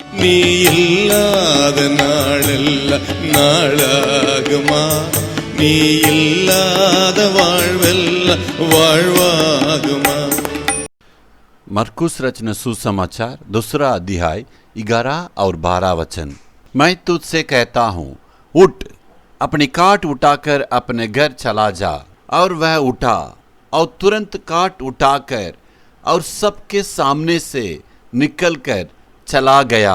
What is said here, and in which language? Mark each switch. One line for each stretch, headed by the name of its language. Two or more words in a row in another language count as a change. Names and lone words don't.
Tamil: நீ இல்லாத நாளெல்லாம் நாளாகுமா? நீ இல்லாத வாழ்வெல்லாம் வாழ்வாகுமா?
Hindi: मरकुस रचना सुसमाचार 2 अध्याय 11 और 12 वचन। मैं तुझसे कहता हूँ, उठ, अपनी काट उठाकर अपने घर चला जा। और वह उठा और तुरंत काट उठाकर और सबके सामने से निकलकर चला गया।